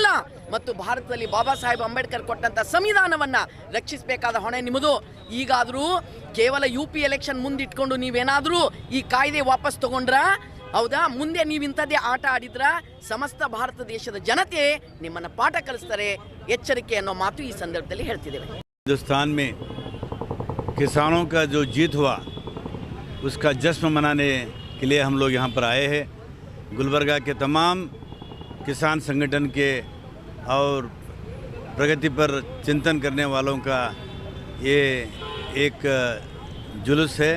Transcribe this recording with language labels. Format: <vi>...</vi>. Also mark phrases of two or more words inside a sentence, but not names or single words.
<kn>ಮತ್ತು ಭಾರತದಲ್ಲಿ ಬಾಬಾ ಸಾಹೇಬ್ ಅಂಬೇಡ್ಕರ್ ಕೊಟ್ಟಂಥ ಸಂವಿಧಾನವನ್ನು ರಕ್ಷಿಸಬೇಕಾದ ಹೊಣೆ ನಿಮ್ಮದು. ಈಗಾದರೂ ಕೇವಲ UP ಎಲೆಕ್ಷನ್ ಮುಂದಿಟ್ಕೊಂಡು ನೀವೇನಾದರೂ ಈ ಕಾಯ್ದೆ ವಾಪಸ್ ತಗೊಂಡ್ರಾ? ಹೌದಾ? ಮುಂದೆ ನೀವು ಇಂಥದ್ದೇ ಆಟ ಆಡಿದ್ರ ಸಮಸ್ತ ಭಾರತ ದೇಶದ ಜನತೆ ನಿಮ್ಮನ್ನು ಪಾಠ ಕಲಿಸ್ತಾರೆ. ಎಚ್ಚರಿಕೆ ಅನ್ನೋ ಮಾತು ಈ ಸಂದರ್ಭದಲ್ಲಿ ಹೇಳ್ತಿದ್ದೇವೆ.</kn> <hi>हिंदुस्तान में किसानों का जो जीत हुआ उसका जश्न मनाने के लिए हम लोग यहाँ पर आए हैं। गुलबर्गा के तमाम किसान संगठन के और प्रगति पर चिंतन करने वालों का ये एक जुलूस है।</hi>